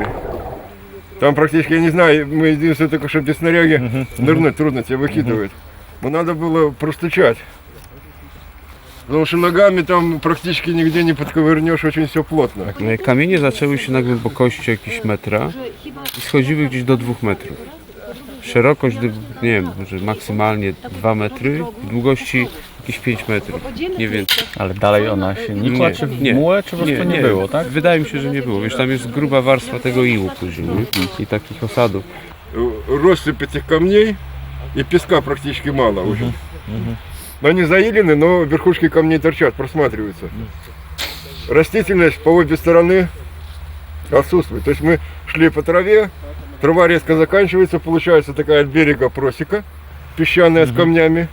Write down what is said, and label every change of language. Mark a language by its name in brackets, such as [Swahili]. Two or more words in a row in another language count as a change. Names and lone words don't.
[Russian] Там практически, я не знаю, мы единственное только, что без снаряги нырнуть трудно, тебя выкидывает. Но надо было простучать. Потому что [Polish] nogami tam praktycznie nigdzie nie podkowerniesz, [Russian] очень все плотно. [Polish] Kamienie zaczęły się na głębokości jakieś metra i schodziły gdzieś do 2 metrów. Szerokość, nie wiem, może maksymalnie 2 metry, długości jakieś 5 metrów, nie więcej. Ale dalej ona się nikła, czy w mułę, czy po prostu nie było, tak? Wydaje mi się, że nie było. Wiesz, tam jest gruba warstwa tego iłu później i takich osadów. [Russian] Россыпь этих камней и песка практически мало уже. Но они заилены, но верхушки камней торчат, просматриваются. Растительность по обе стороны отсутствует. То есть мы шли по траве, трава резко заканчивается, получается такая от берега просека, песчаная с камнями.